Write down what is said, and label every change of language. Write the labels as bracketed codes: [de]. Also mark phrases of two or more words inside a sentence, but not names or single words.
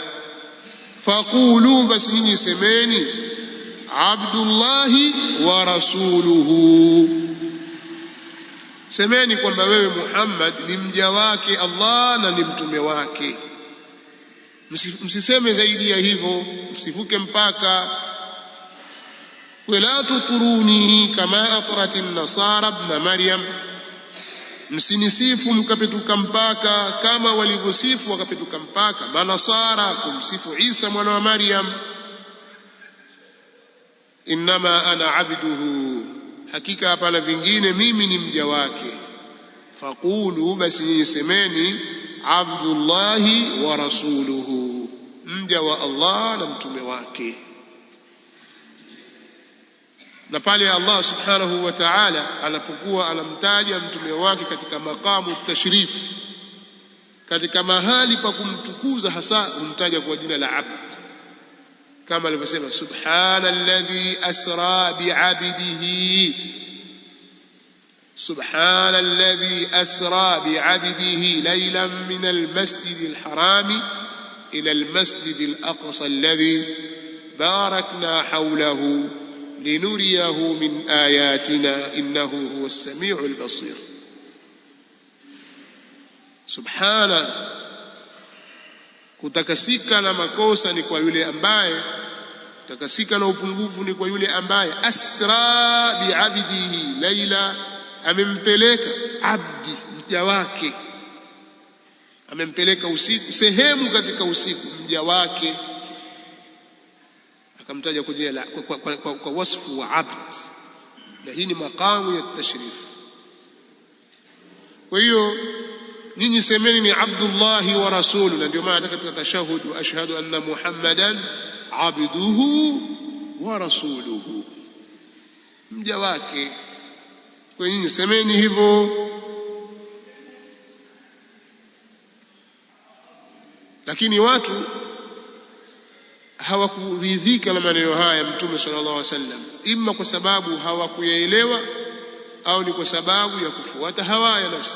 [sw] Faqulu, basi nyinyi semeni [ar] عبد الله ورسوله, [sw] semeni kwamba wewe Muhammad ni mja wake Allah na ni mtume wake. Msiseme zaidi ya hivyo, msivuke mpaka. [ar] ولا تطروني كما أطرت النصارى ابن مريم, [sw] msinisifu mkapituka mpaka kama walivyosifu wakapituka mpaka manasara kumsifu Isa mwana wa Maryam. [ar] إنما أنا عبده, [sw] hakika hapana vingine mimi ni mja wake. Faqulu, basi nyinyi semeni [ar] عبد الله ورسوله, [sw] mja wa Allah na mtume wake. Na pale Allah [ar] سبحانه وتعالى [sw] anapokuwa anamtaja mtume wake katika [ar] مقام التشريف, [sw] katika mahali pa kumtukuza hasa, humtaja kwa jina la abd, kama alivyosema [ar] سبحان الذي أسرى بعبده, سبحان الذي أسرى بعبده ليلا من المسجد الحرام إلى المسجد الأقصى الذي باركنا حوله لنريه من آياتنا إنه هو السميع البصير. [sw] Subhana, kutakasika na makosa ni kwa yule ambaye, kutakasika na upungufu ni kwa yule ambaye [ar] أسرى بعبده ليلا, [sw] amempeleka abdi mja wake, amempeleka usiku, sehemu katika usiku mja wake, akamtaja kwa jina kwa wasfu wa abd, na hii ni maqamu ya tashrif. Kwa hiyo nyinyi semeni ni [ar] عبد الله ورسوله, [sw] na ndio maana katika tashahhud [ar] وأشهد أن محمدا عبده ورسوله, [sw] mja wake. Kwa hiyo nyinyi semeni hivyo. Lakini watu hawakuridhika na maneno haya Mtume [ar] صلى الله عليه وسلم, [sw] imma kwa sababu hawakuyaelewa au ni kwa sababu ya kufuata hawa ya nafsi.